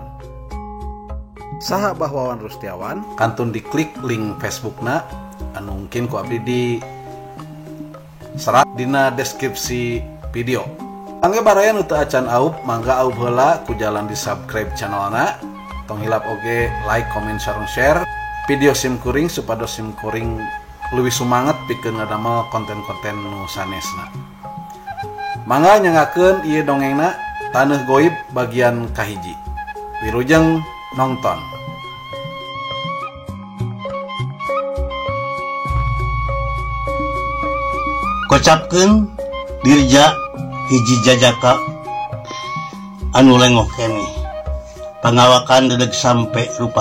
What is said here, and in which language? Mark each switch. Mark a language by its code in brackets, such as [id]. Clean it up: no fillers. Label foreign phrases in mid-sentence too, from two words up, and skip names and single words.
[su] Saha Abah Wawan Rustiawan? Kantun diklik link Facebookna anu mungkin ku abdi di serat dina deskripsi video. Angge barayan nu teu acan aup, mangga aup heula ku jalan di subscribe channelna. Tong hilap oge [en] like, comment, share [su] video simkuring supados simkuring leuwih sumanget pikeun ngadamel konten-konten nu sanesna. Mangga nyangakeun ieu dongengna Taneuh Goib bagian kahiji. Wilujeng nongton. Kocapkeun dirja hiji jajaka anu lengoh keneh pangawakan dedeg sampe rupa